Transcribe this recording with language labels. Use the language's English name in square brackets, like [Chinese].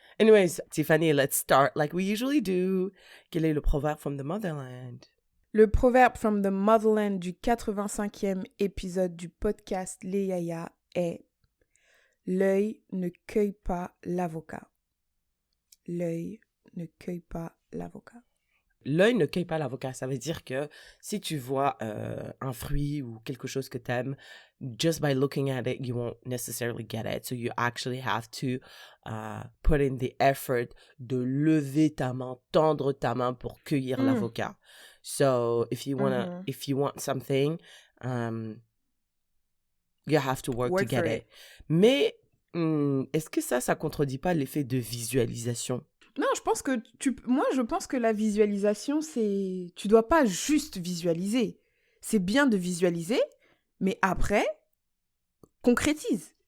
[English] Anyways, Tiffany, let's start like we usually do. [French] Quel est le proverbe [English] from the motherland? [French] Le proverbe [English] from the motherland [French] du 85e épisode du podcast Les Yaya est « L'œil ne cueille pas l'avocat ». L'œil ne cueille pas l'avocat. L'œil ne cueille pas l'avocat. Ça veut dire que si tu vois un fruit ou quelque chose que t'aimes, [English] just by looking at it, you won't necessarily get it. So you actually have to put in the effort [French] de lever ta main, tendre ta main pour cueillir l'avocat. [English] So if you want something, you have to work to get it. [French] Mais est-ce que ça contredit pas l'effet de visualisation? Non, je pense que la visualisation, c'est... Tu dois pas juste visualiser. C'est bien de visualiser, mais après, concrétise.